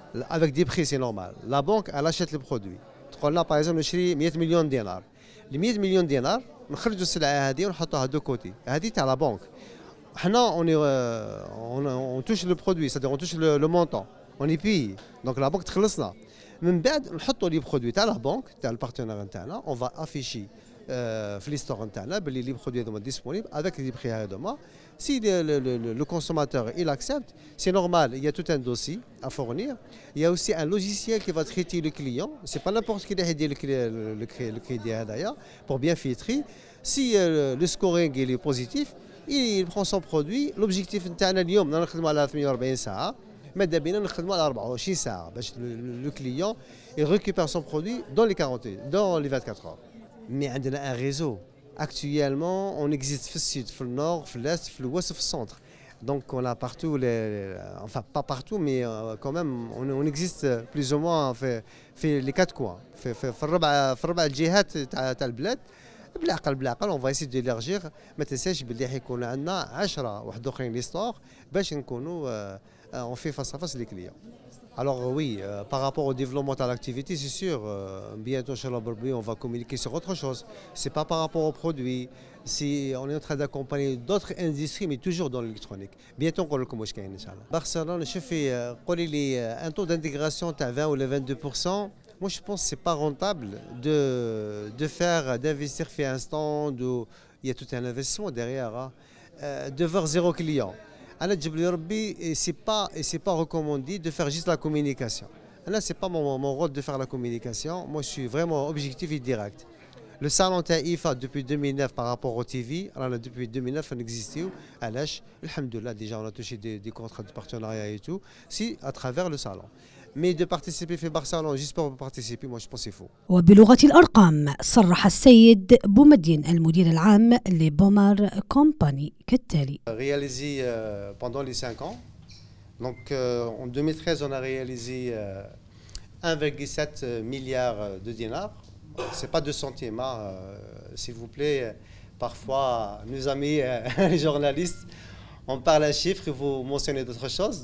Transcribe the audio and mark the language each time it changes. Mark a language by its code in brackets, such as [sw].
[fr] Avec des prix, c'est normal. La banque, elle achète les produits. Par exemple, nous achetons 100 millions de dinars. Les 100 millions de dinars, nous achetons [ar] السلعة هذه ونحطها [fr] de côté. [ar] هذه تاع [fr] la banque. On touche le produit, c'est-à-dire on touche le montant. On y paye. Donc la banque [ar] تخلصنا. من بعد نحطوا [fr] les produits [ar] تاع [fr] la banque, [ar] تاع [fr] le partenaire [ar] نتاعنا. [fr] On va afficher [ar] في [fr] لي ستور نتاعنا باللي لي برودوي هذوما ديسپونيبل افيك لي بري هذوما. Si le consommateur il accepte, c'est normal, il y a tout un dossier à fournir. Il y a aussi un logiciel qui va traiter le client. C'est pas n'importe qui qui dit le crédit d'ailleurs pour bien filtrer. Si le scoring il est positif, il prend son produit. L'objectif [ar] نتاعنا اليوم نخدموا على 48 ساعة. ماذا بينا نخدموا على 24 ساعة باش [fr] le client il récupère son produit dans les 24 heures. Mais on a un réseau. Actuellement, on existe dans le nord, dans l'est, dans l'ouest, dans le centre. Donc on a partout, enfin pas partout, mais quand même, on existe plus ou moins dans les quatre coins. Dans [ar] الربع الجهات تاع البلاد. بالعقل [fr] on va essayer d'élargir. [ar] ما تنساش باللي حيكون عندنا 10 واحد اخرين لي ستور باش نكونوا [fr] on fait face à face les clients. Alors oui, par rapport au développement de l'activité, c'est sûr, bientôt chez on va communiquer sur autre chose. C'est pas par rapport aux produits, on est en train d'accompagner d'autres industries, mais toujours dans l'électronique. Bientôt on va le commencer. Barcelone, je fais un taux d'intégration de 20 ou 22%. Moi je pense que c'est pas rentable d'investir fait un stand où il y a tout un investissement derrière, de voir 0 client. Et c'est pas recommandé de faire juste la communication. Là, c'est pas mon rôle de faire la communication. Moi, je suis vraiment objectif et direct. Le salon Taïfa depuis 2009 par rapport au TV, alors depuis 2009 on existait. Alhamdoulilah, déjà on a touché des contrats de partenariat et tout, si à travers le salon. Mais de participer [ar] في [fr] Barcelone juste pour participer, moi je pense c'est faux. [ar] وبلغة الأرقام صرح السيد بومدين المدير العام لبومار كومباني كالتالي. [fr] Réalisé pendant les 5 ans. Donc en 2013 on a réalisé 1,7 milliard de dinars. C'est pas 2 centimes, s'il vous plaît. Parfois, nos amis les journalistes, on parle un chiffre et vous mentionnez d'autres choses.